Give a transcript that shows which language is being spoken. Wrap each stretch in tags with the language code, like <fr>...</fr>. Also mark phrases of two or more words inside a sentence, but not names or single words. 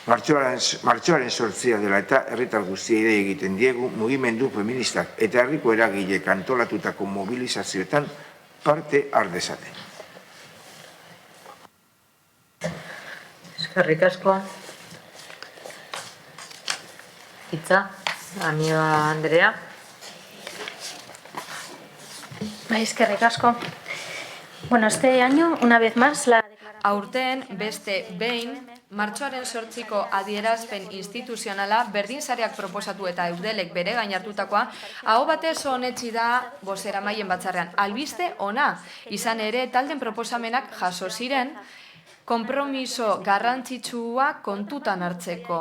<eu>Martxoaren 8 dela eta herritar guztiei dei egiten diegu mugimendu feministak eta herriko eragilek antolatutako mobilizazioetan parte har dezaten. Eskerrik asko. Hitza, Amiba Andrea. Eskerrik asko.</eu> <es>Bueno, este año, una vez más,</es> <eu>aurten beste behin, martxoaren 8ko adierazpen instituzionala berdinsareak proposatu eta eudelek bere gain hartutakoa, aho batez onetsi da boseramaien batzarrean. Albiste ona, izan ere talden proposamenak jaso ziren, konpromiso garrantzitsua kontutan hartzeko.</eu>